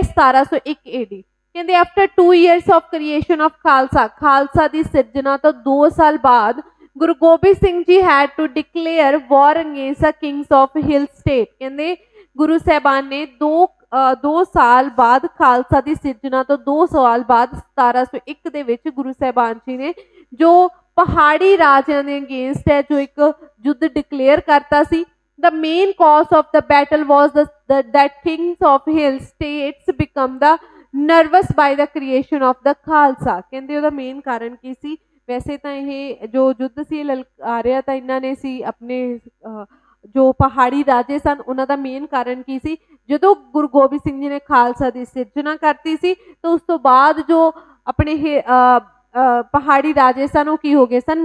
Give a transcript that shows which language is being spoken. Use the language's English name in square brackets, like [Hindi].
[English] 1701 AD। [Punjabi] ਕਹਿੰਦੇ [English] after 2 years of creation of Khalsa, [Punjabi] Khalsa ਦੀ ਸਿਰਜਣਾ ਤੋਂ 2 ਸਾਲ ਬਾਅਦ [English] Guru Gobind Singh ji had to declare war against the kings of hill state. [Punjabi] ਕਹਿੰਦੇ ਗੁਰੂ ਸਾਹਿਬਾਨ ਨੇ 2 ਸਾਲ ਬਾਅਦ, ਖਾਲਸਾ ਦੀ ਸਿਰਜਣਾ ਤੋਂ 2 ਸਾਲ ਬਾਅਦ 1701 ਦੇ ਵਿੱਚ ਗੁਰੂ ਸਾਹਿਬਾਨ ਜੀ ਨੇ ਜੋ ਪਹਾੜੀ ਰਾਜਿਆਂ ਦੇ ਅਗੇਂਸਟ ਹੈ ਜੋ ਇੱਕ ਯੁੱਧ ਡਿਕਲੇਅਰ ਕਰਤਾ ਸੀ। [English] The main cause of the battle was that kings of hill states become the nervous by the creation of the Khalsa। [Punjabi] ਕਹਿੰਦੇ ਉਹਦਾ ਮੇਨ ਕਾਰਨ ਕੀ ਸੀ? ਵੈਸੇ ਤਾਂ ਇਹ ਜੋ ਯੁੱਧ ਸੀ ਲਲਕਾਰਿਆ ਰਿਹਾ ਤਾਂ ਇਹਨਾਂ ਨੇ ਸੀ ਆਪਣੇ ਜੋ ਪਹਾੜੀ ਰਾਜੇ ਸਨ, ਉਹਨਾਂ ਦਾ ਮੇਨ ਕਾਰਨ ਕੀ ਸੀ? ਜਦੋਂ ਗੁਰੂ ਗੋਬਿੰਦ ਸਿੰਘ ਜੀ ਨੇ ਖਾਲਸਾ ਦੀ ਸਿਰਜਣਾ ਕਰਤੀ ਸੀ ਤਾਂ ਉਸ ਤੋਂ ਬਾਅਦ ਜੋ ਆਪਣੇ ਪਹਾੜੀ ਰਾਜੇ ਸਨ ਉਹ ਕੀ ਹੋ ਗਏ ਸਨ?